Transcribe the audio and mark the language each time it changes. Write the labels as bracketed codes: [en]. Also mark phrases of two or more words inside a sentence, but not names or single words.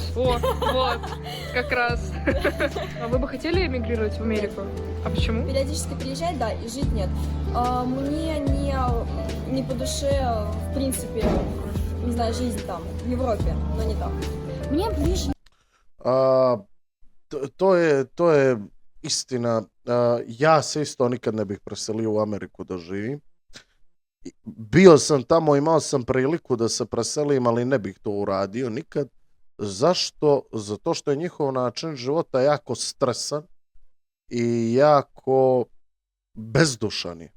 [ru] О, вот, как раз. А вы бы хотели эмигрировать в Америку? А почему? Периодически приезжать, да, и жить нет. Мне не по душе, в принципе, не знаю, жизнь там, в Европе, но не там. Мне ближе [sr] To je istina. Ja se isto nikad ne bih preselio u Ameriku da živim. Bio sam tamo, imao sam priliku da se preselim, ali ne bih to uradio nikad. Zašto? Zato što je njihov način života jako stresan i jako bezdušan je.